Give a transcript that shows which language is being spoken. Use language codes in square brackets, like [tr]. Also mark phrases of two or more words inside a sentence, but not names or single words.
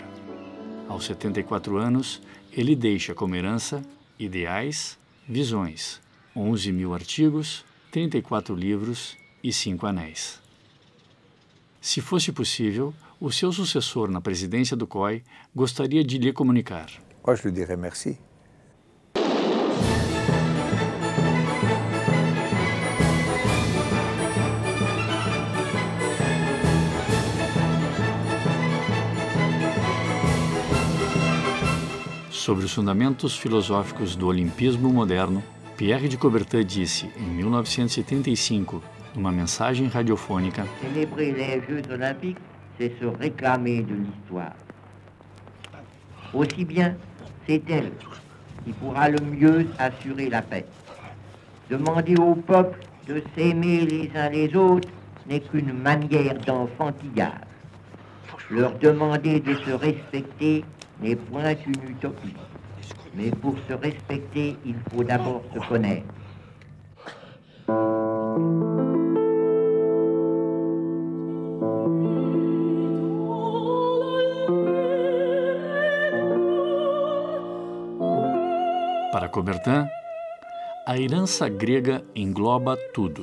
[pt] Aos 74 anos, ele deixa como herança ideais, visões, 11.000 artigos, 34 livros e 5 anéis. Se fosse possível, o seu sucessor na presidência do COI gostaria de lhe comunicar. [fr] Moi, je lui dirais merci. [pt] Sobre os fundamentos filosóficos do olimpismo moderno, Pierre de Coubertin disse, em 1935, numa mensagem radiofônica: [fr] Célébrer les Jeux olympiques, c'est se réclamer de l'histoire. Aussi bien, c'est elle qui pourra le mieux assurer la paix. Demander au peuple de s'aimer les uns les autres n'est qu'une manière d'enfantillage. Leur demander de se respecter n'est point une utopie. Mais pour se respecter, il faut d'abord se connaître. [pt] Para Coubertin, a herança grega engloba tudo.